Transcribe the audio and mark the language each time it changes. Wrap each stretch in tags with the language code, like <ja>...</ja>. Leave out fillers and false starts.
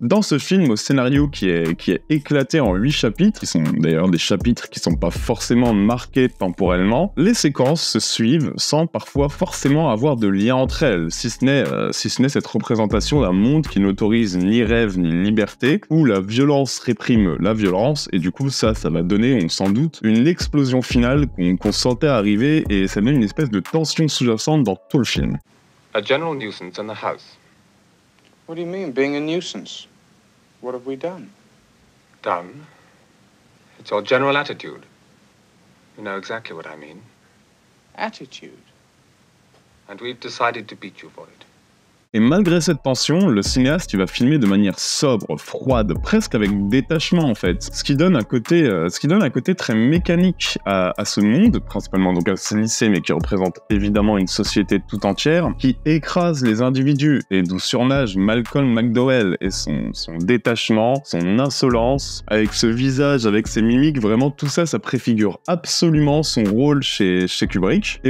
<fr>Dans ce film, au scénario qui est éclaté en 8 chapitres, qui sont d'ailleurs des chapitres qui sont pas forcément marqués temporellement, les séquences se suivent sans parfois forcément avoir de lien entre elles, si ce n'est cette représentation d'un monde qui n'autorise ni rêve ni liberté, où la violence réprime la violence, et du coup ça va donner, on s'en doute, une explosion finale qu'on sentait arriver, et ça donne une espèce de tension sous-jacente dans tout le film.</fr> <en>A general nuisance in the house. What do you mean, being a nuisance? What have we done? Done? It's your general attitude. You know exactly what I mean. Attitude. And we've decided to beat you for it.</en> <fr>Et malgré cette tension, le cinéaste il va filmer de manière sobre, froide, presque avec détachement en fait. Ce qui donne un côté très mécanique à ce monde, principalement donc à ce lycée, mais qui représente évidemment une société tout entière, qui écrase les individus, et d'où surnage Malcolm McDowell et son détachement, son insolence, avec ce visage, avec ses mimiques, vraiment tout ça, ça préfigure absolument son rôle chez Kubrick.</fr>